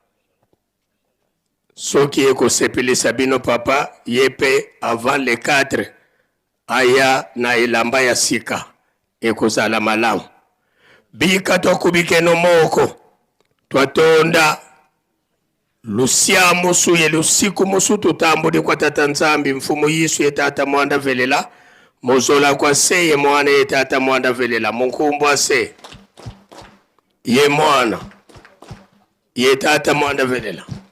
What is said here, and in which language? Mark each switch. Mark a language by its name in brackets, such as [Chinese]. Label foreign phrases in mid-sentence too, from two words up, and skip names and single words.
[Lingala] soki ekosepelisa bino papa ye pe [French] avant le [Lingala] 4 aya na elamba ya sika ekozala malamu [Kituba (Democratic Republic of Congo)] bika tokubikeno moko twatonda lusia musu ye lusiku musu tutambudi kwa tata nzambi mfumu yisu ye tata mwanda velela mozola kwa se ye mwana ye tata mwanda velela munkumbwa se ye mwana ye tata mwanda velela